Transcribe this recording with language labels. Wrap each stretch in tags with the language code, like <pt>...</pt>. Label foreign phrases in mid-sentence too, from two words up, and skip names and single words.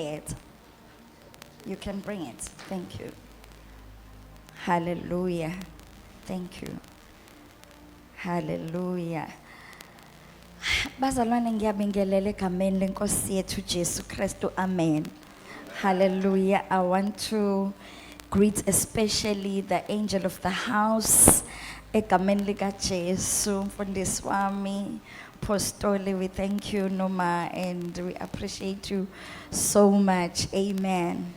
<en>You can bring it. Thank you. Hallelujah. Thank you. Hallelujah.</en> <zu>Bazalwane ngiyabingelela egameni lenkosi yethu Jesu Kristu.</zu> <en>Amen. Hallelujah. I want to greet especially the angel of the house.</en> <zu>Egameni lika Jesu, Mfundisi wami, Apostoli,</zu> <en>we thank you, Noma, and we appreciate you so much. Amen.</en>